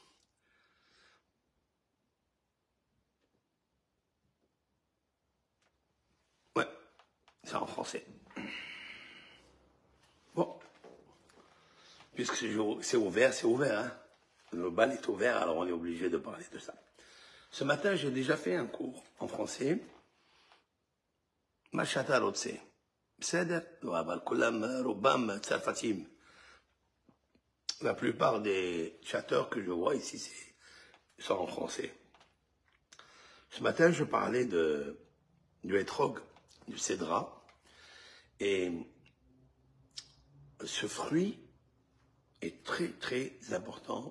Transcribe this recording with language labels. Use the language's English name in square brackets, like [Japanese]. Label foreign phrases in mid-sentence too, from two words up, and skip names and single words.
[French] Ouais, c'est en français. Bon, puisque c'est ouvert, c'est ouvert, hein. Le bal est ouvert, alors on est obligé de parler de ça. Ce matin, j'ai déjà fait un cours en français. [Hebrew] מה שאתה רוצה. בסדר? לא, אבל כולם, רובם צרפתים. [French] La plupart des chatteurs que je vois ici sont en français. Ce matin, je parlais du hétrog, du cédra. Et ce fruit est très, très important.